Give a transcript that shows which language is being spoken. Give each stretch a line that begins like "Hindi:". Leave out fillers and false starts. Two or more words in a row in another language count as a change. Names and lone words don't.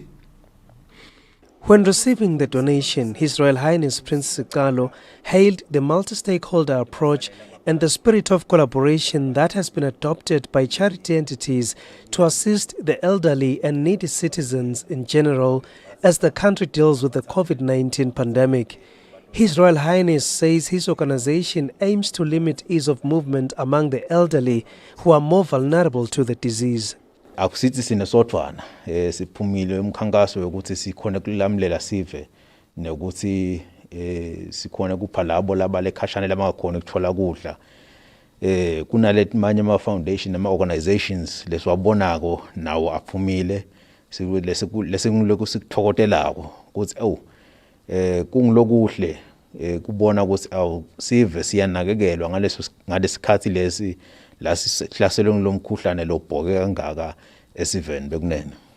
English: When receiving the donation, His Royal Highness Prince Sicalo hailed the multi-stakeholder approach and the spirit of collaboration that has been adopted by charity entities to assist the elderly and needy citizens in general as the country deals with the COVID-19 pandemic. His Royal Highness says his organization aims to limit ease of movement among the elderly who are more vulnerable to the disease.
Swati: Akusithi sinesodwana siphumile umkhankaso ukuthi sikhona kulamlela sive nokuthi sikhona kupha labo labale khashane labangakhona ukuthola kudla kunalethi manje ama foundation nama organizations leswabonako nawo aphumile lesingiloku sikuthokotelako ukuthi kungilokuhle kubona ukuthi sive siyanakekelwa ngalesikhathi lesi la sihlaselwe ngilomkhuhlane lobhoke kangaka esiveni bekunene.